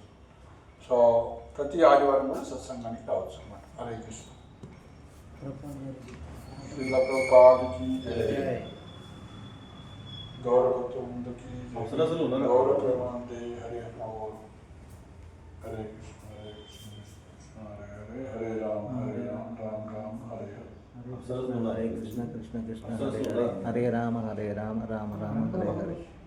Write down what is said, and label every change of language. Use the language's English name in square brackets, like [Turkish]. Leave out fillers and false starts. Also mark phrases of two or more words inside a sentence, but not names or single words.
[Telugu] సో ప్రతి ఆదివారం కూడా సత్సంగానికి రావచ్చు అన్నమాట. హరే కృష్ణ. శ్రీల ప్రభుపాదుకి జై. గౌరవత్వంకి గౌరవ ప్రేమాంతే. [Sanskrit] హరే హరే కృష్ణ హరే కృష్ణ కృష్ణ హరే హరే హరే రామ రామ రామ హరే హరే. హరే కృష్ణ కృష్ణ కృష్ణ హరే హరే హరే రామ రామ రామ హరే హరే.